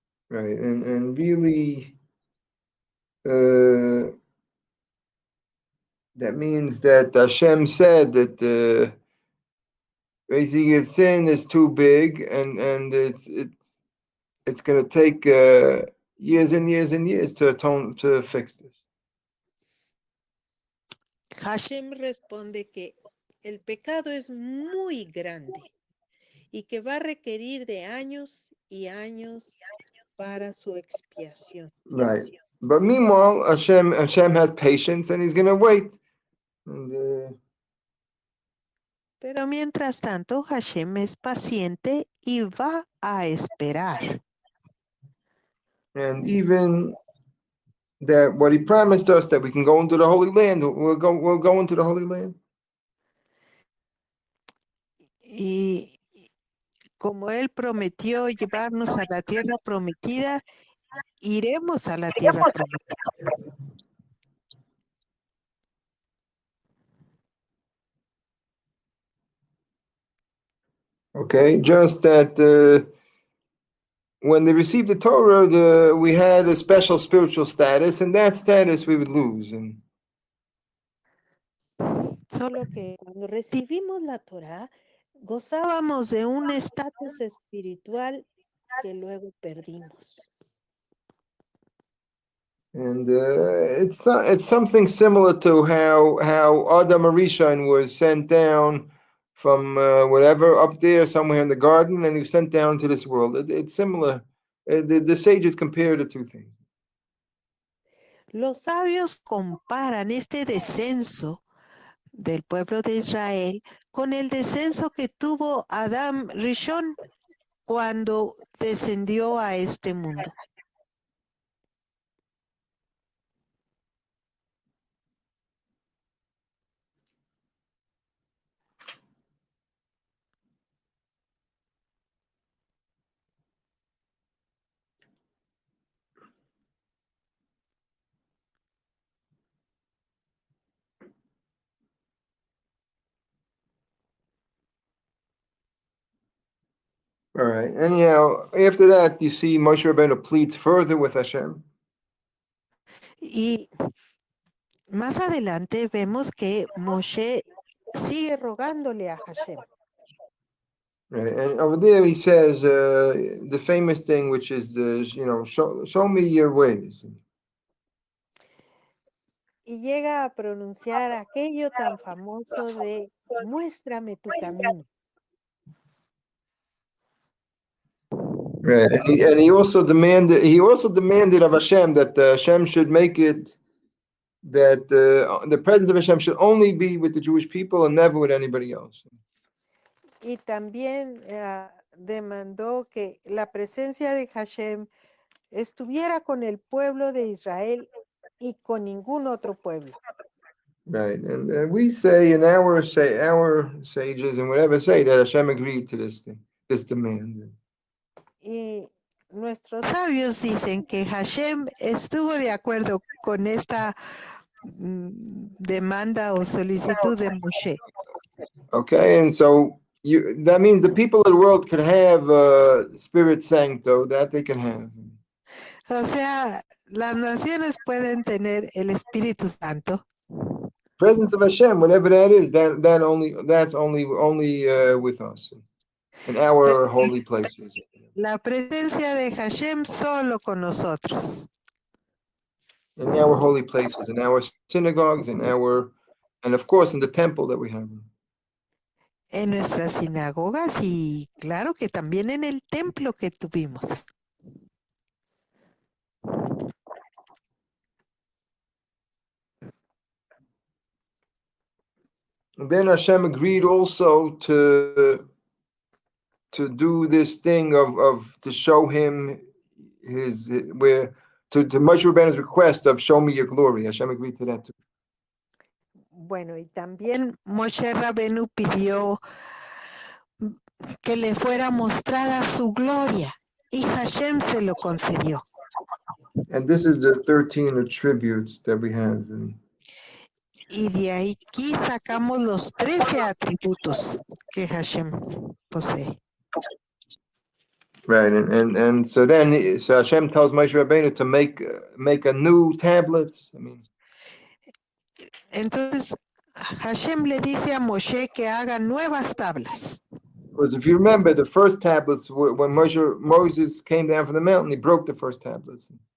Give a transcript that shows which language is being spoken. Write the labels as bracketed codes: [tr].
[en] Right, and really, that means that Hashem said that basically sin is too big, and it's going to take years and years and years to fix this. [es] Hashem responde que el pecado es muy grande y que va a requerir de años y años para su expiación. [en] Right. But meanwhile, Hashem has patience and he's going to wait. And, [es] pero mientras tanto, Hashem es paciente y va a esperar. [en] And even that what he promised us that we can go into the Holy Land, we'll go into the Holy Land. [es] Y como él prometió llevarnos a la tierra prometida, iremos a la tierra prometida. [en] Okay, just that when they received the Torah, we had a special spiritual status, and that status we would lose. And [es] Solo que cuando recibimos la Torá, gozábamos de un estatus espiritual que luego perdimos. [en] And it's something similar to how Adam Arishan was sent down from whatever up there somewhere in the garden, and he was sent down to this world. It's similar. The sages compare the two things. [es] Los sabios comparan este descenso del pueblo de Israel con el descenso que tuvo Adam Rishon cuando descendió a este mundo. [en] All right. Anyhow, after that, you see Moshe Rabbeinu pleads further with Hashem. [es] Y más adelante vemos que Moshe sigue rogándole a Hashem. [en] Right. And over there he says the famous thing, which is show me your ways. [es] Y llega a pronunciar aquello tan famoso de muéstrame tu camino. [en] Right. And he also demanded of Hashem that Hashem should make it that the presence of Hashem should only be with the Jewish people and never with anybody else. [es] Y también demandó que la presencia de Hashem estuviera con el pueblo de Israel y con ningún otro pueblo. [en] Right. And we say in our sages and whatever say that Hashem agreed to this demand. [es] Y nuestros sabios dicen que Hashem estuvo de acuerdo con esta demanda o solicitud de Moshe. [en] Okay, and so that means the people of the world could have Spirit Sancto, that they can have. [es] O sea, las naciones pueden tener el Espíritu Santo. [en] Presence of Hashem, whatever that is, that's only with us in our holy places. [es] La presencia de Hashem solo con nosotros. [en] In our holy places, in our synagogues, and of course in the temple that we have. [es] En nuestras sinagogas y claro que también en el templo que tuvimos. [en] And then Hashem agreed also to do this thing of to show him to Moshe Rabbeinu's request of show me your glory. Hashem agreed to that too. [es] Bueno, y también Moshe Rabenu pidió que le fuera mostrada su gloria y Hashem se lo concedió. [en] And this is the 13 attributes that we have. [es] Y de aquí sacamos los 13 atributos que Hashem posee. [en] Right, and so then Hashem tells Moshe Rabbeinu to make a new tablets. [es] Entonces Hashem le dice a Moshe que haga nuevas tablas. [en] Because if you remember, the first tablets, when Moses came down from the mountain, he broke the first tablets.